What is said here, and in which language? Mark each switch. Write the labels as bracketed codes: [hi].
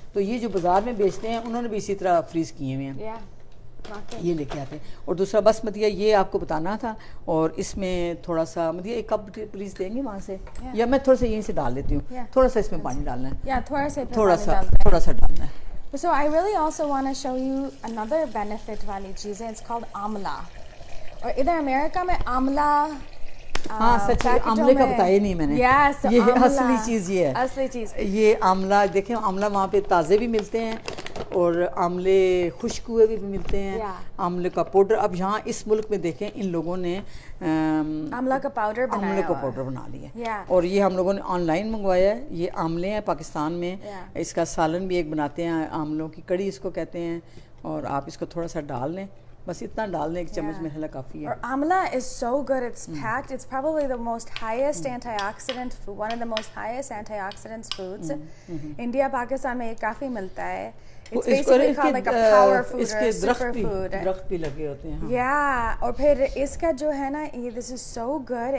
[ur] تو یہ جو بازار میں بیچتے ہیں انہوں نے بھی اسی طرح فریز کیے ہوئے ہیں, یہ لے کے آتے ہیں. اور دوسرا بس مدیہ یہ آپ کو بتانا تھا. اور اس میں تھوڑا سا مدیہ ایک کپ پلیز دیں گے وہاں سے, یا میں تھوڑا سا یہیں سے ڈال دیتی ہوں, تھوڑا سا اس میں پانی ڈالنا ہے, تھوڑا سا ڈالنا ہے. [en] So I really also want to show you another benefit [ur] والی چیز ہے, [en] it's called amla. [ur] اور ادھر امریکہ میں آملہ, ہاں سچ آملے کا بتایا نہیں میں نے, یہ اصلی چیز یہ ہے, اصلی چیز یہ آملہ. دیکھیں آملہ وہاں پہ تازے بھی ملتے ہیں اور آملے خشک ہوئے بھی ملتے ہیں, آملے کا پاؤڈر. اب یہاں اس ملک میں دیکھیں ان لوگوں نے آملہ کا پاؤڈر بنا لیا, اور یہ ہم لوگوں نے آن لائن منگوایا ہے. یہ آملے ہیں پاکستان میں, اس کا سالن بھی ایک بناتے ہیں, آملوں کی کڑی اس کو کہتے ہیں. اور آپ اس کو تھوڑا سا ڈال لیں, بس اتنا ڈال دیں, ایک چمچ میں حلا کافی ہے. [en] اور amla is so good, it's packed, it's probably the most highest antioxidant food, one of the most highest antioxidants foods. [ur] India Pakistan میں یہ کافی ملتا ہے. [en] It's basically called like a power food or [ur] اس [en] a [ur] کے [en] superfood. [ur] درخت بھی لگے ہوتے ہیں. Yeah, اور پھر اس کا جو ہے نا یہ [en] this is so good.